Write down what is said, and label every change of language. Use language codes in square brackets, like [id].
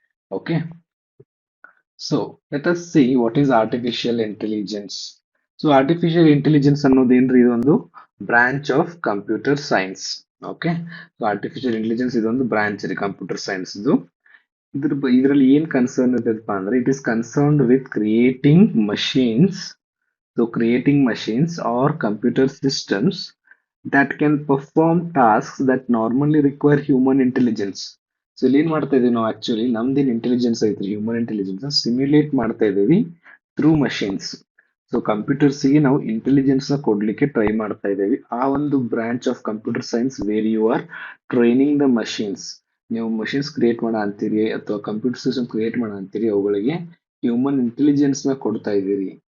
[en] Okay, so let us see what is artificial intelligence. [kn] So artificial intelligence ಅನ್ನೋದೇನ್ರಿ, ಇದೊಂದು [en] Branch of computer science. [kn] Okay, so artificial intelligence ಇದೊಂದು branch ರೀ computer science ಇದು. ಇದರಲ್ಲಿ ಏನ್ concern ಇರುತ್ತಪ್ಪ ಅಂದ್ರೆ, [en] It is concerned with creating machines. So creating machines are computer systems that can perform tasks that normally require human intelligence. [kn] So ಇಲ್ಲಿ ಏನ್ ಮಾಡ್ತಾ ಇದೀವಿ ನಾವು, ಆಕ್ಚುಲಿ ನಮ್ದೇನ್ ಇಂಟೆಲಿಜೆನ್ಸ್ ಐತ್ರಿ, ಹ್ಯೂಮನ್ ಇಂಟೆಲಿಜೆನ್ಸ್ ಸಿಮ್ಯುಲೇಟ್ ಮಾಡ್ತಾ ಇದೀವಿ [en] Through machines. [kn] ಸೊ ಕಂಪ್ಯೂಟರ್ಸ್ಗೆ ನಾವು ಇಂಟೆಲಿಜೆನ್ಸ್ ನ ಕೊಡ್ಲಿಕ್ಕೆ ಟ್ರೈ ಮಾಡ್ತಾ ಇದ್ದೇವೆ. ಆ ಒಂದು [en] Branch of computer science where you are training the machines. [kn] ನೀವು ಮಷೀನ್ಸ್ ಕ್ರಿಯೇಟ್ ಮಾಡ ಅಂತೀರಿ ಅಥವಾ ಕಂಪ್ಯೂಟರ್ ಸಿಸ್ಟಮ್ ಕ್ರಿಯೇಟ್ ಮಾಡ ಅಂತೀರಿ, ಅವುಗಳಿಗೆ ಹ್ಯೂಮನ್ ಇಂಟೆಲಿಜೆನ್ಸ್ ನ ಕೊಡ್ತಾ ಇದ್ದೀರಿ.